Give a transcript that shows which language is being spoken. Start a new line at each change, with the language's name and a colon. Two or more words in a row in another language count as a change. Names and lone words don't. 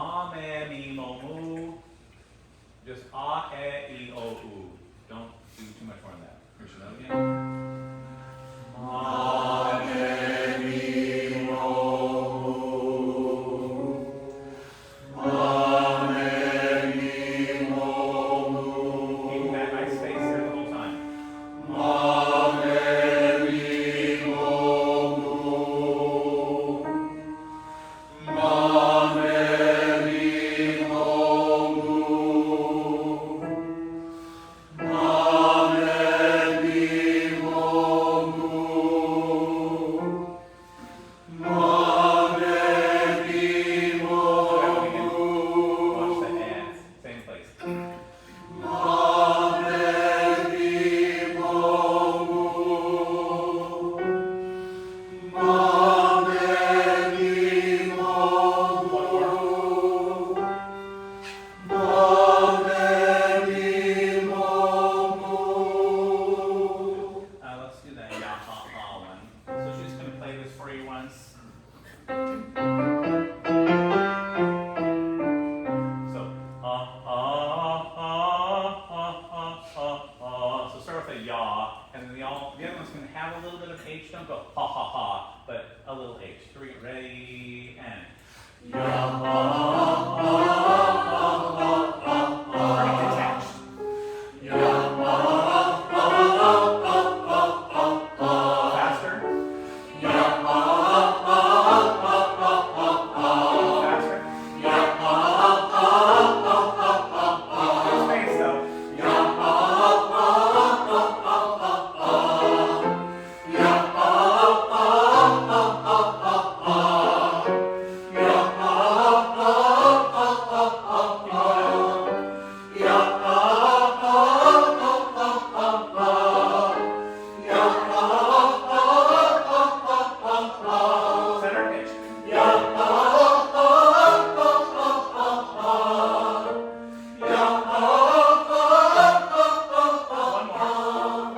English: ma, me, mi, mo, mu. Just ah, e, I, o, u. Don't do too much more than that. Here's your note again. Ma, me, mi, mo, mu. Ma, me, mi, mo, mu. Keeping that nice space there the whole time. Ma, me, mi, mo, mu. Ma, me, mi, mo, mu. Ma, me, mi, mo, mu. Ma, me, mi, mo, mu. Watch the hands. Same place. Ma, me, mi, mo, mu. Ma, me, mi, mo, mu. Ma, me, mi, mo, mu. Let's do that ya ha ha one. So she's going to play this for you once. So so start with a ya, and then the other one's going to have a little bit of H. Don't go ha ha ha, but a little H. Three, ready, and ya ha ha ha ha. Pretty detached. Ya ha ha ha ha. Faster. Ya ha ha ha. Faster. Ya ha ha. Good space though. Ya ha ha. Ya ha ha. Ya center pitch. One more.